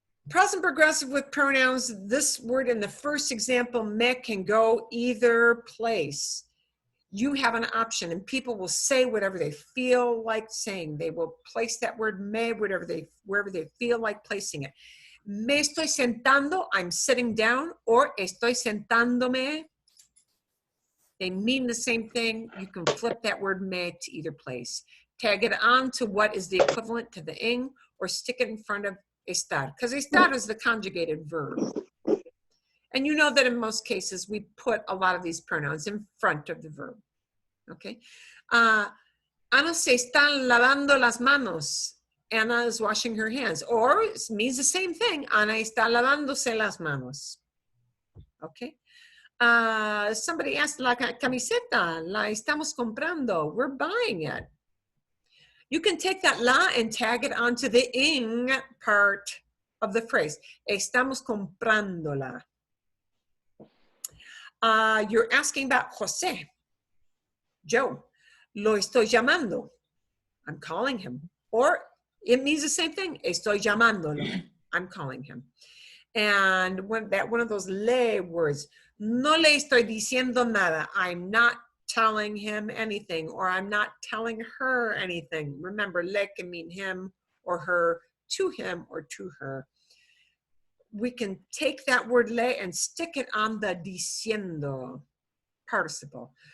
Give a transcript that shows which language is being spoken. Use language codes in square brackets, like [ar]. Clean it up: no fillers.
[en] Present progressive with pronouns, this word in the first example, me, can go either place. You have an option, and people will say whatever they feel like saying. They will place that word me wherever they feel like placing it. [es] Me estoy sentando, [en] I'm sitting down, [es] or estoy sentándome. [en] They mean the same thing. You can flip that word me to either place. Tag it on to what is the equivalent to the ing, or stick it in front of estar, because estar is the conjugated verb. And you know that in most cases, we put a lot of these pronouns in front of the verb, okay? [es] Ana se están lavando las manos. [en] Anna is washing her hands, or it means the same thing. [es] Ana está lavándose las manos, okay? [en] Somebody asked, [es] la camiseta, la estamos comprando. [en] We're buying it. You can take that la and tag it onto the ing part of the phrase. [es] Estamos comprándola. [en] You're asking about José. Joe. [es] Lo estoy llamando. [en] I'm calling him. Or it means the same thing. [es] Estoy llamándolo. [en] I'm calling him. And one of those le words. [es] No le estoy diciendo nada. [en] I'm not telling him anything, or I'm not telling her anything. Remember, le can mean him or her, to him or to her. We can take that word le and stick it on the diciendo participle.